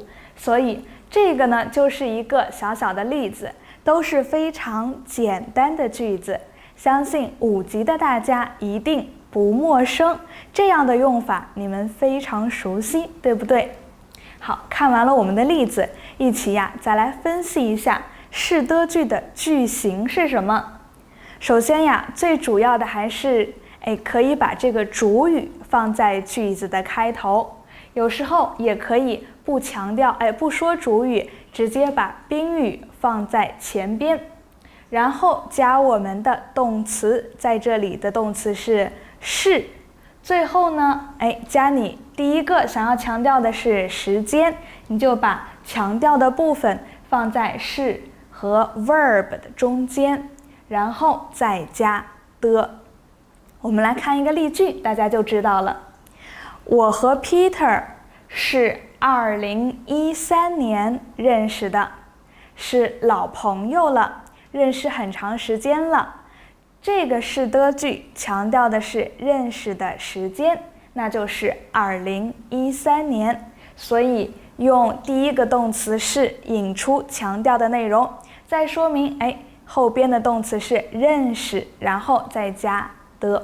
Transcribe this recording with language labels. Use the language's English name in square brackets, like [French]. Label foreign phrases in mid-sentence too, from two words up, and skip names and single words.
[Chinese] 所以這個呢，就是一個小小的例子，都是非常簡單的句子，相信5級的大家一定不陌生，這樣的用法你們非常熟悉，對不对？好，看完了我們的例子，一起再來分析一下是的句的句型是什麼。首先最主要的還是可以把这個主語放在句子的開頭，有時候也可以不強調不說主語，直接把賓語放在前邊，然後加我們的動詞，在這裡的動詞是，最後呢加你第一個想要強調的是時間，你就把強調的部分放在是和 verb 的中間，然後再加的。我们来看一個例句，大家就知道了。我和 Peter 是2013年認識的，是老朋友了，認識很長時間了。這個是的句強調的是認識的時間，那就是2013年，所以用第一個動詞是引出強調的內容，再說明後邊的動詞是認識，然後再加的。